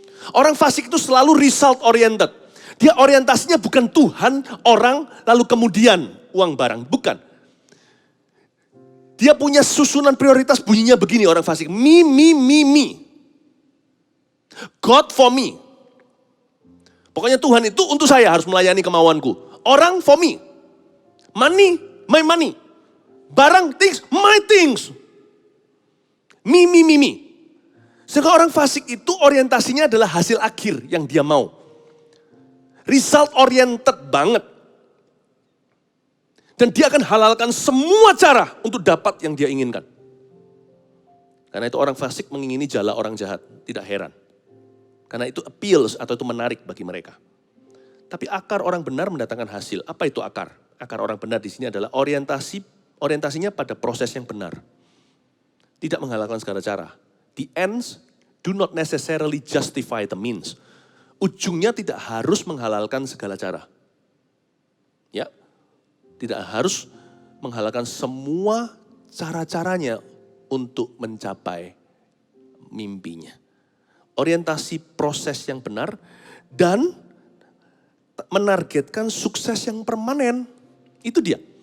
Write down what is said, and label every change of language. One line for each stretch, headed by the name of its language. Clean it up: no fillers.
Indonesian: Orang fasik itu selalu
English: result oriented.
Indonesian: Dia orientasinya bukan Tuhan, orang, lalu kemudian uang barang. Bukan. Dia punya susunan prioritas bunyinya begini orang fasik. Me.
English: God for me.
Indonesian: Pokoknya Tuhan itu untuk saya harus melayani kemauanku. Orang
English: for me. Money, my money.
Indonesian: Barang,
English: things, my things. Me.
Indonesian: Sehingga orang fasik itu orientasinya adalah hasil akhir yang dia mau.
English: Result oriented
Indonesian: banget. Dan dia akan halalkan semua cara untuk dapat yang dia inginkan. Karena itu orang fasik mengingini jala orang jahat. Tidak heran. Karena itu appeals atau itu menarik bagi mereka. Tapi akar orang benar mendatangkan hasil. Apa itu akar? Akar orang benar di sini adalah orientasinya pada proses yang benar. Tidak menghalalkan segala cara.
English: The ends do not necessarily justify the means.
Indonesian: Ujungnya tidak harus menghalalkan segala cara. Ya, tidak harus menghalalkan semua cara-caranya untuk mencapai mimpinya. Orientasi proses yang benar dan menargetkan sukses yang permanen. Itu dia.